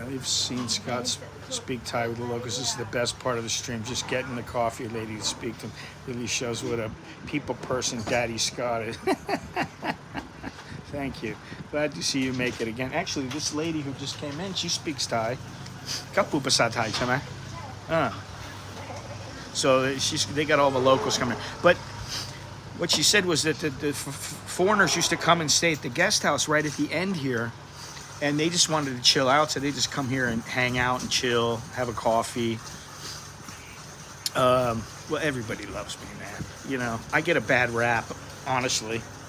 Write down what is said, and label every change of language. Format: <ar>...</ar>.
<en>I've seen Scott speak Thai with the locals. This is the best part of the stream. Just getting the coffee lady to speak to him really shows what a people person Daddy Scott is. Thank you. Glad to see you make it again. Actually, this lady who just came in, she speaks Thai.</en> <th>ก็พูดภาษาไทยใช่ไหม</th> <en>So they got all the locals coming. But what she said was that the foreigners used to come and stay at the guest house right at the end here. And they just wanted to chill out, so they just come here and hang out and chill, have a coffee. Well, everybody loves me, man. You know, I get a bad rap, honestly.</en>